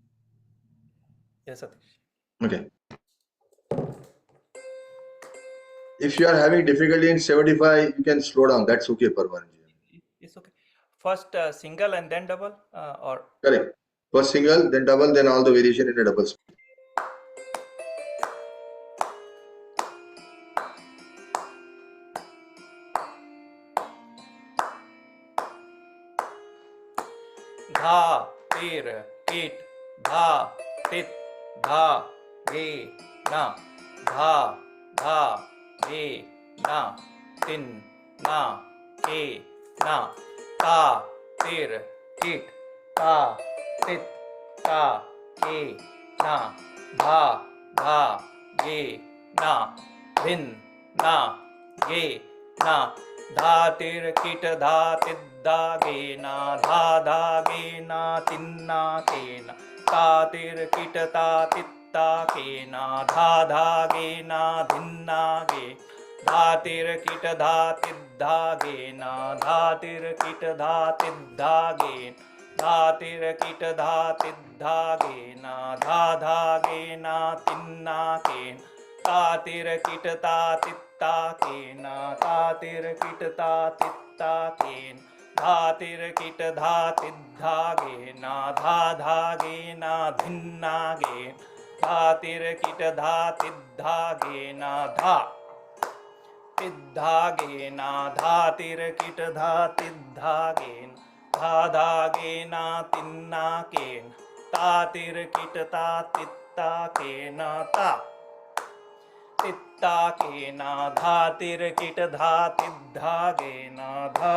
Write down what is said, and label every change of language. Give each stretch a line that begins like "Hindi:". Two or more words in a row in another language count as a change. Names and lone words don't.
English: Yes, Satish. Okay. If you are having difficulty in 75, you can slow down. That's okay, Parvanji. It's okay. First single and then double, or Correct. First single, then double, then all the variation in a double speed. dha, tir, kit, dha, tit, dha, ge, na, dha, dha, ge, na, tin, na, ke, na, ta, tir, kit, ta, tit, ta, ke, na, dha, dha, ge, na, dhin, na, ge, na, dha, tir, kit, dha, tit, da, ge, na, dha, dha, ge, na, tin, na, ke, na, ta, tir, kit, ta, tit, ta, ke, na, dha, dha, ge, na, dhin, na, ge, dha, tir, kit, dha, tit, dha, ge, na, dha, tir, kit, dha, tit, dha, ge, dha, tir, kit, dha, tit, dha, ge, na, dha, dha, ge, na, tin, na, ke, ta, tir, kit, ta, tit, ta, ke, na, ta, tir, kit, ta, tit, ta, ke, dha, tir, kit, dha, tit, dha, ge, na, dha, dha, ge, na, dhin, na, ge, dha, tir, kit, dha, tit, dha, ge, na, dha, तिद्धा गेना धा तिर किट धा तिद्धा गेन धा धा गेना तिन्ना केन ता तिर किट ता तित्ता केना ता तित्ता केना धा तिर किट धा तिद्धा गेना धा